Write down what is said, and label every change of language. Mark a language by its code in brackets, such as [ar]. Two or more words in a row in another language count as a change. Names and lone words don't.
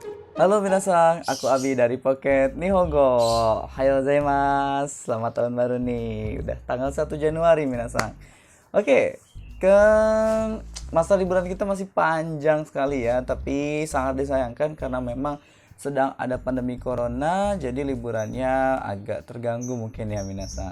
[id] Halo minasan, aku Abi dari Pocket Nihongo. [ja] はようございます. [id] Selamat tahun baru nih. Udah tanggal 1 Januari minasan. Oke, ke masa liburan kita masih panjang sekali ya, tapi sangat disayangkan karena memang sedang ada pandemi corona, jadi liburannya agak terganggu mungkin ya minasan.